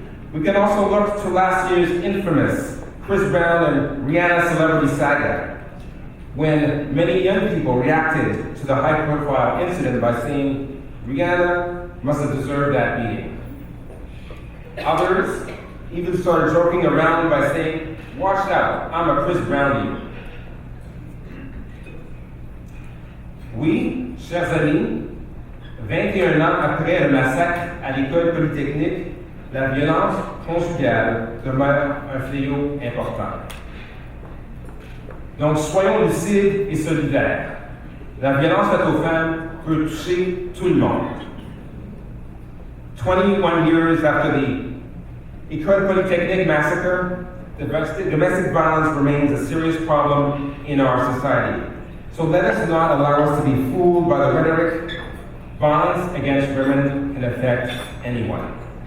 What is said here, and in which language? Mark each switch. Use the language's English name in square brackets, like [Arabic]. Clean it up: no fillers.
[English] We can also look to last year's infamous Chris Brown and Rihanna celebrity saga, when many young people reacted to the high-profile incident by saying, "Rihanna must have deserved that beating." Others even started joking around by saying, "Watch out, I'm a Chris Brown you." [French] Oui, chers amis, 21 ans après le massacre à l'école polytechnique, la violence conjugale demeure un fléau important. Donc, soyons lucides et solidaires. La violence faite aux femmes peut toucher tout le monde. [English] 21 years after the École Polytechnique massacre, domestic violence remains a serious problem in our society. So let us not allow us to be fooled by the rhetoric. Violence against women can affect anyone.